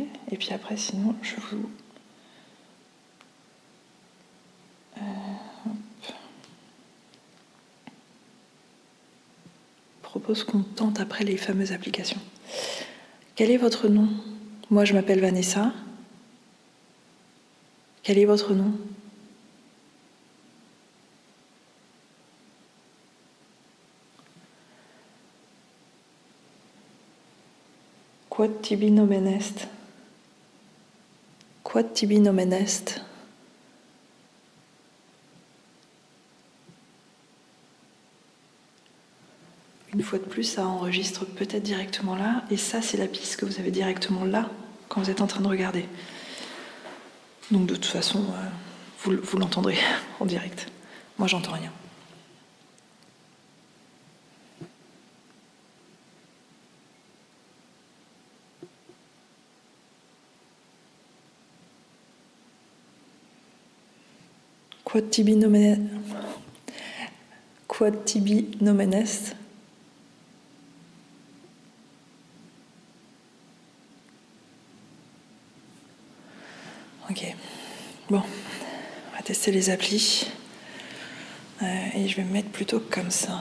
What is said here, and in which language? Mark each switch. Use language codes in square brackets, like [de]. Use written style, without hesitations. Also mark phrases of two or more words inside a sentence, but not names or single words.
[fr] Et puis après, sinon, je vous... propose qu'on tente après les fameuses applications. Quel est votre nom? Moi, je m'appelle Vanessa. Quel est votre nom? [la] Quod tibi nomen est? Quod tibi nomen est? [fr] Une fois de plus, ça enregistre peut-être directement là, et ça, c'est la piste que vous avez directement là, quand vous êtes en train de regarder. Donc de toute façon, vous l'entendrez en direct. Moi, j'entends rien. [la] Quod tibi nomen est? [fr] Ok. Bon, on va tester les applis. Et je vais me mettre plutôt comme ça.